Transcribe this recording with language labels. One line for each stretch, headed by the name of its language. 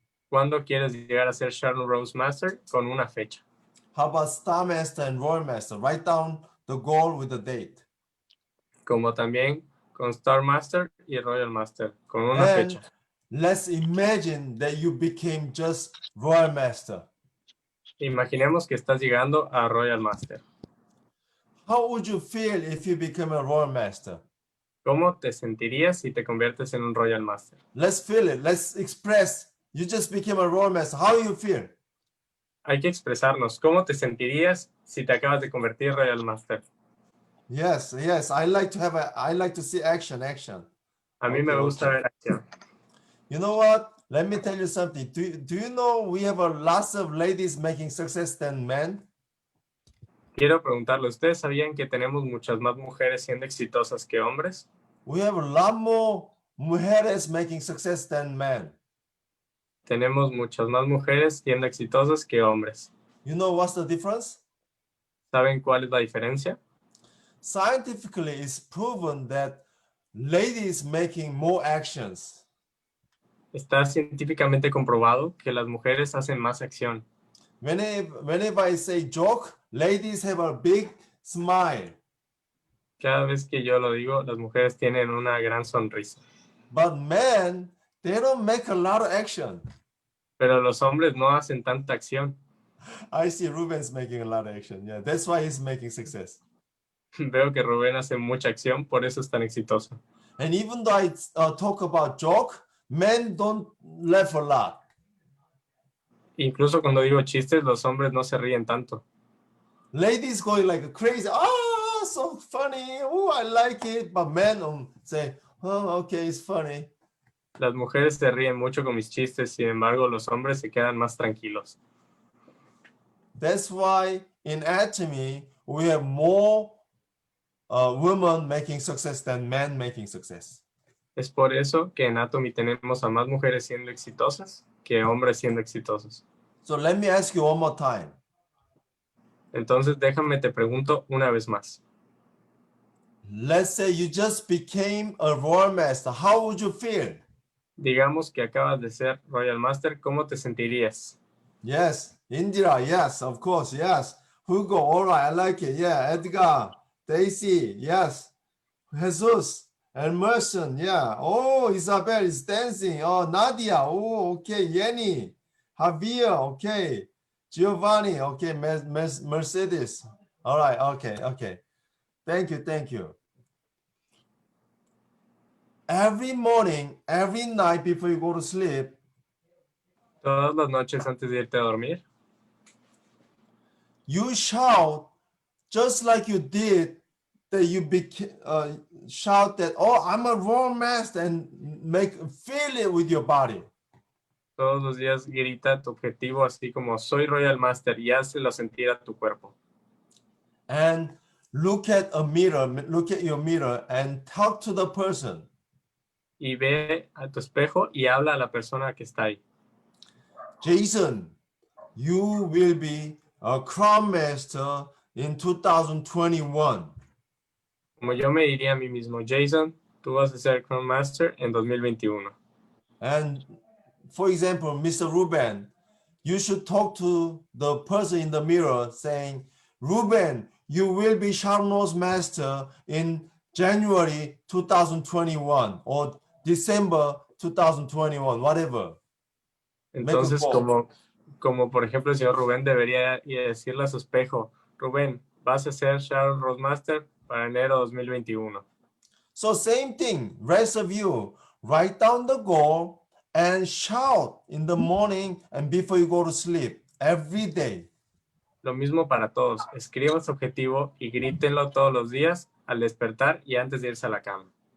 Spanish: ¿Cuándo quieres llegar a ser Sharp Rose Master con una fecha?
English: How about Star Master and Royal Master? Write down the goal with a date.
Spanish: Como también con Star Master y Royal Master con una
English: And
Spanish: fecha.
English: let's imagine that you became just Royal Master.
Spanish: Imaginemos que estás llegando a Royal Master.
English: How would you feel if you became a Royal Master?
Spanish: ¿Cómo te sentirías si te conviertes en un Royal Master?
English: Let's feel it. Let's express. You just became a Royal Master. How do you feel?
Spanish: Hay que expresarnos. ¿Cómo te sentirías si te acabas de convertir en Royal Master?
English: Yes. I like to see action.
Spanish: A mí me gusta ver acción.
English: You know what? Let me tell you something. Do you know we have a lots of ladies making success than men?
Spanish: Quiero preguntarle, ¿ustedes sabían que tenemos muchas más mujeres siendo exitosas que hombres?
English: We have a lot more
Spanish: mujeres
English: making success than men.
Spanish: Tenemos muchas más mujeres siendo exitosas que hombres.
English: You know what's the difference?
Spanish: ¿Saben cuál es la diferencia?
English: Scientifically, it's proven that ladies making more actions.
Spanish: Está científicamente comprobado que las mujeres hacen más acción.
English: Whenever I say joke, ladies have a big smile.
Spanish: Cada vez que yo lo digo, las mujeres tienen una gran sonrisa.
English: But men, they don't make a lot of action.
Spanish: Pero los hombres no hacen tanta acción.
English: I see Ruben's making a lot of action. Yeah, that's why he's making success.
Spanish: Veo que Rubén hace mucha acción, por eso es tan exitoso.
English: And even though I talk about joke, men don't laugh a lot.
Spanish: Incluso cuando digo chistes, los hombres no se ríen tanto.
English: Ladies going like crazy. Oh, so funny. Oh, I like it. But men say, oh, okay, it's funny.
Spanish: Las mujeres se ríen mucho con mis chistes, sin embargo, los hombres se quedan más tranquilos.
English: That's why in Atomy, we have more women making success than men making success.
Spanish: Es por eso que en Atomy tenemos a más mujeres siendo exitosas que hombres siendo exitosos.
English: So let me ask you one more time.
Spanish: Entonces, déjame te pregunto una vez más.
English: Let's say you just became a Royal Master. How would you feel?
Spanish: Digamos que acabas de ser Royal Master, ¿cómo te sentirías?
English: Yes, Indira, yes, of course, yes. Hugo, all right, I like it. Yeah, Edgar, Daisy, yes. Jesus, Emerson, yeah. Oh, Isabel is dancing. Oh, Nadia, oh, okay. Yenny, Javier, okay. Giovanni, okay. Mercedes. All right, okay, okay. Thank you, thank you. Every morning, every night before you go to sleep,
Spanish: Todas las noches antes de irte a dormir,
English: you shout just like you did that you shout that, oh, I'm a raw master, and feel it with your body.
Spanish: todos los días grita tu objetivo así como soy Royal Master y hazlo sentir a tu cuerpo.
English: And look at your mirror and talk to the person.
Spanish: Y ve a tu espejo y habla a la persona que está ahí.
English: Jason, you will be a crown master in 2021.
Spanish: Como yo me diría a mí mismo, Jason, tú vas a ser Crown Master en 2021.
English: And for example, Mr. Ruben, you should talk to the person in the mirror saying, Ruben, you will be Sharno's master in January 2021 or December 2021, whatever.
Spanish: Entonces, como por ejemplo el señor Rubén debería decirle a su espejo, Rubén, vas a ser Sharon Roadmaster para enero 2021.
English: So same thing, rest of you, write down the goal and shout in the morning and before you go to sleep every day.
Spanish: Lo mismo para todos, escriban su objetivo y grítenlo todos los días al despertar y antes de irse a la cama.